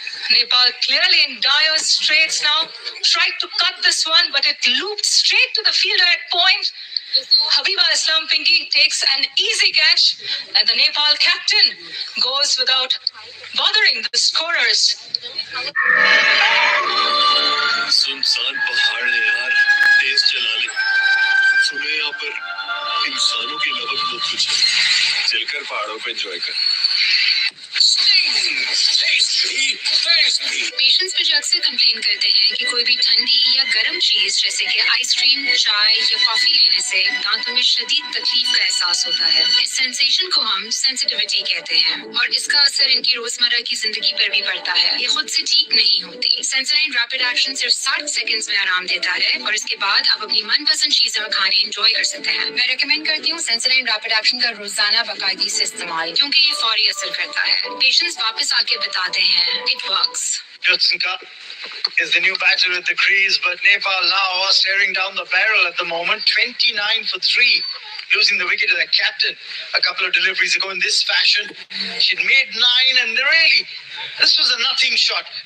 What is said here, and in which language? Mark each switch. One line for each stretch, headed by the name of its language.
English: Nepal clearly in dire straits now. Tried to cut this one, but it looped straight to the fielder at point. Habiba Islam Pinky takes an easy catch, and the Nepal captain goes without bothering the scorers.
Hindi: सुनसान पहाड़ है यार, तेज चला ले। सुने यहाँ पर इंसानों की लगभग बहुत कुछ है। चलकर पहाड़ों पे एंजॉय कर। पेशेंट्स पे जो अक्सर कंप्लेन करते हैं कि कोई भी ठंडी या गर्म चीज जैसे कि आइसक्रीम, चाय या कॉफी लेने से दांतों में शदीद तकलीफ का एहसास होता है। इस सेंसेशन को हम सेंसिटिविटी कहते हैं और इसका असर इनकी रोजमर्रा की जिंदगी पर भी पड़ता है। ये खुद से ठीक नहीं होती। सेंसोडाइन रैपिड एक्शन सिर्फ 60 सेकंड्स में आराम देता है और इसके बाद आप अपनी मनपसंद चीजें और खाने एंजॉय कर सकते हैं। मैं रेकमेंड करती हूँ सेंसोडाइन रैपिड एक्शन का रोजाना बाकायदगी से इस्तेमाल, क्योंकि ये फौरी असर करता है। पेशेंट्स वापस आके बताते हैं
English: It works. Yotsinka is the new batter at the crease, but Nepal now are staring down the barrel at the moment. 29 for 3, losing the wicket to their captain a couple of deliveries ago in this fashion. She'd made 9, and really, this was a nothing shot.